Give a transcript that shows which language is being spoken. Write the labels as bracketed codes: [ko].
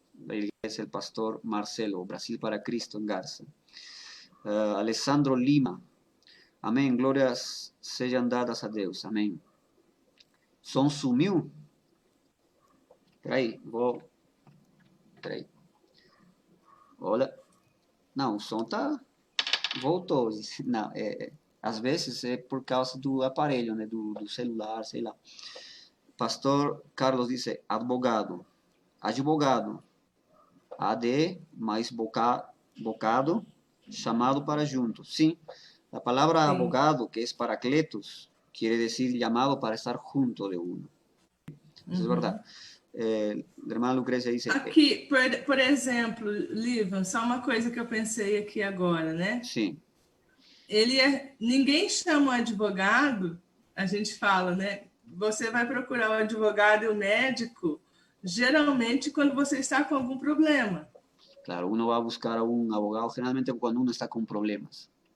[es] Él es el pastor Marcelo, Brasil para Cristo en Garza. [pt] Alessandro Lima. Amém. Glórias sejam dadas a Deus. Amém. Som sumiu? Peraí, vou. Peraí. Olha. Não, o som tá. Voltou. Não, às vezes é por causa do aparelho, né? Do celular, sei lá. [es] Pastor Carlos dice, [pt] advogado. Advogado. AD mais bocado, chamado para junto. Sim, [es] la palabra [pt] Sim. [es] abogado, que es paracletos, quiere decir llamado para estar junto de uno. Eso es verdad. A irmã Lucrécia dice... [pt] Aqui, por exemplo, Livan, só uma coisa que eu pensei aqui agora, né? Sim. Ninguém chama o advogado, a gente fala, né? Você vai procurar o advogado e o médico, geralmente quando você está com algum problema. [es] Claro, uno va a buscar a un abogado generalmente cuando uno está con problemas.